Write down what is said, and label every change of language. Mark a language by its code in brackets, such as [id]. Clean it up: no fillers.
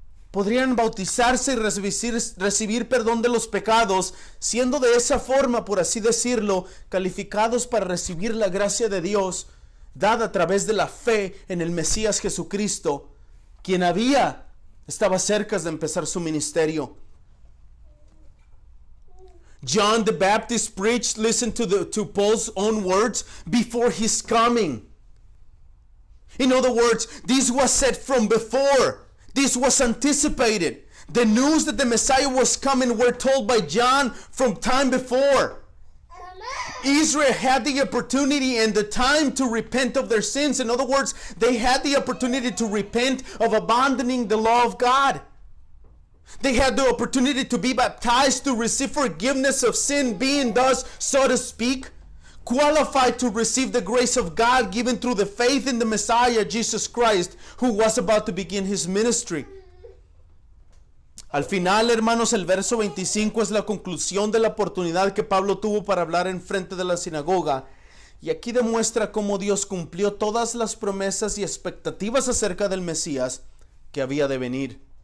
[es] Podrían bautizarse y recibir perdón de los pecados, siendo de esa forma, por así decirlo, calificados para recibir la gracia de Dios, dada a través de la fe en el Mesías Jesucristo, quien estaba cerca de empezar su ministerio. [en] John the Baptist preached, listen to Paul's own words, before his coming. In other words, this was said from before. This was anticipated. The news that the Messiah was coming were told by John from time before. Israel had the opportunity and the time to repent of their sins. In other words, they had the opportunity to repent of abandoning the law of God. They had the opportunity to be baptized to receive forgiveness of sin, being thus, so to speak, qualified to receive the grace of God given through the faith in the Messiah, Jesus Christ, who was about to begin his ministry. [es] Al final, hermanos, el verso 25 es la conclusión de la oportunidad que Pablo tuvo para hablar en frente de la sinagoga. Y aquí demuestra cómo Dios cumplió todas las promesas y expectativas acerca del Mesías que había de venir.